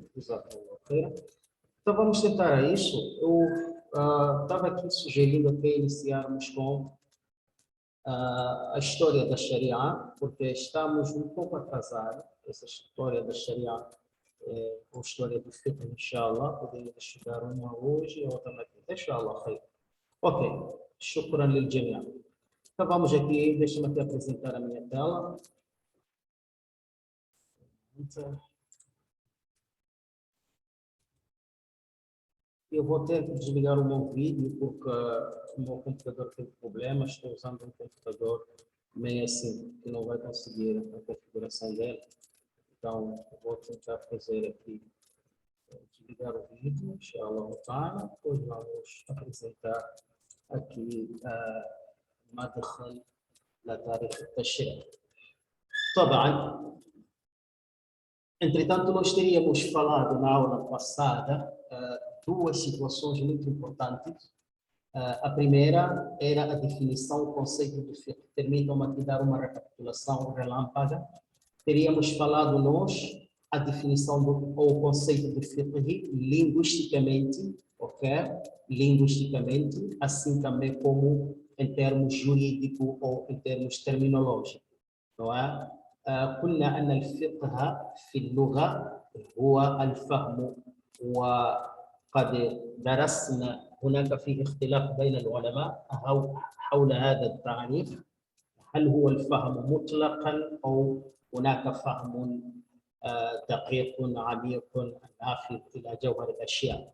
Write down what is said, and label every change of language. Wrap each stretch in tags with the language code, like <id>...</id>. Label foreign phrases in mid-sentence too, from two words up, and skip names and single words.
<pt>Exatamente. Então vamos tentar isso. Eu estava aqui sugerindo até iniciarmos com a história da Sharia, porque estamos um pouco atrasados. Essa história da Sharia, ou história do fiqh, inshallah, podemos estudar uma hoje e outra na quinta, inshallah.</pt> <ar>Ok, شكرا للجميع.</ar> <pt>Então vamos aqui, deixa-me aqui apresentar a minha tela. Eu vou ter que desligar o meu vídeo porque o meu computador tem problemas. Estou usando um computador meio assim, que não vai conseguir a configuração dele. Então, vou tentar fazer aqui, desligar o vídeo,</pt> <ar>إن شاء الله تعالى.</ar> <pt>Depois vamos apresentar aqui</pt> <ar>مدخل لتاريخ التشريع.</ar> <pt>طبعا, entretanto, nós teríamos falado na aula passada duas situações muito importantes. A primeira era a definição, o conceito do fiqh. Permitam-me aqui dar uma recapitulação relâmpaga. Teríamos falado nós a definição ou o conceito do fiqh linguisticamente, ok? Linguisticamente, assim também como em termos jurídicos ou em termos terminológicos, não é?</pt> <ar>قلنا أن الفقه في اللغة هو الفهم، وقد درسنا هناك فيه اختلاف بين العلماء حول هذا التعريف. هل هو الفهم مطلقا أو هناك فهم دقيق عميق نافذ إلى جوهر الأشياء؟</ar>